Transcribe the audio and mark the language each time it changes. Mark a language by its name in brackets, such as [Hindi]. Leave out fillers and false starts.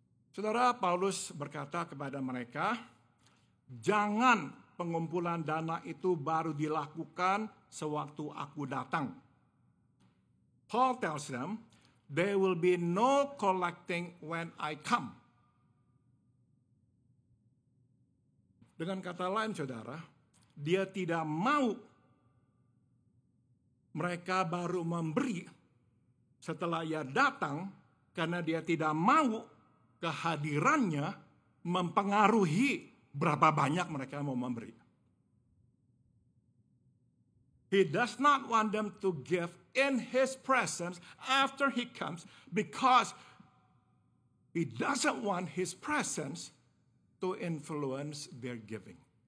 [Indonesian] Saudara, Paulus berkata kepada mereka, jangan pengumpulan dana itu baru dilakukan sewaktu aku datang. [English] Paul tells them, there will be no collecting when I come. [Indonesian] Dengan kata lain, saudara, dia tidak mau mereka baru memberi setelah ia datang, karena dia tidak mau kehadirannya mempengaruhi berapa banyak mereka mau memberi. [English] He does not want them to give in his presence after he comes because he doesn't want his presence to influence their giving.